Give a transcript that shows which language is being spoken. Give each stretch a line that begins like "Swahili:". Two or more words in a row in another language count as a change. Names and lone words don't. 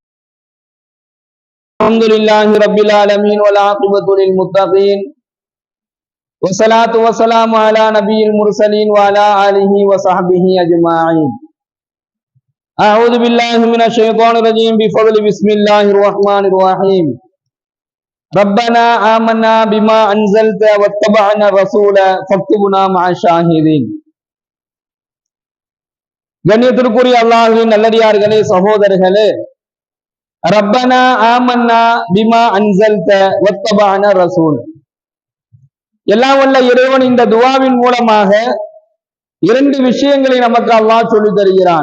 Arabic: الحمد لله رب العالمين والعاقبة للمتقين والصلاة والسلام على نبي المرسلين وعلى آله وصحبه أجمعين. أعوذ بالله من الشيطان الرجيم بفضل بسم الله الرحمن الرحيم. ربنا آمنا بما أنزلت واتبعنا الرسول فاكتبنا مع الشاهدين.
Tamil: கண்ணியத்திற்குரிய அல்லாஹ்வின் நல்லடியார்களே, சகோதரர்களே,
Arabic: ربنا آمنا بما أنزلت واتبعنا رسول.
Tamil: எல்லாம் வல்ல இறைவன் இந்த துஆவின் மூலமாக இரண்டு விஷயங்களை நமக்கு அல்லாஹ் சொல்லித் தருகிறான்.